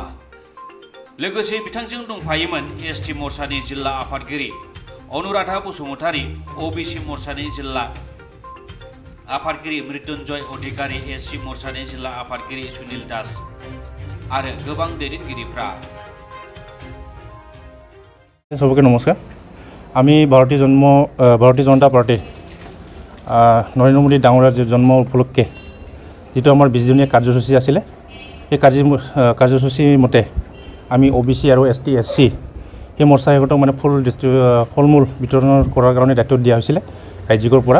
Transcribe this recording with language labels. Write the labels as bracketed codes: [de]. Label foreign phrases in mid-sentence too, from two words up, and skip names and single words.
[brx] लोगोसे बिथांजों दंफायोमोन एसटि मर्चानि जिल्ला आफादगिरि अनुराधा बसुमतारी, ओबिसि मर्चानि जिल्ला आफादगिरि मृत्युंजय अधिकारी, एससि मर्चानि जिल्ला आफादगिरि सुनील दास आरो गोबां दैदेनगिरिफ्रा। [hi] सबके नमस्कार। [as] আমি ভাৰতীয় জনতা পাৰ্টি নৰেন্দ্ৰ মোদী ডাঙৰীয়াৰ জন্ম উপলক্ষে যেটো আমাৰ 20 দিনীয়া কাৰ্যসূচী আছিলে, এই কাৰ্যসূচী মতে আমি ওবিসি আৰু এসটি এসসি এই মৰ্চাসকলক মানে ফল-মূল বিতৰণ কৰাৰ কাৰণে দায়িত্ব দিয়া হৈছিলে ৰাজ্যিকৰ পৰা।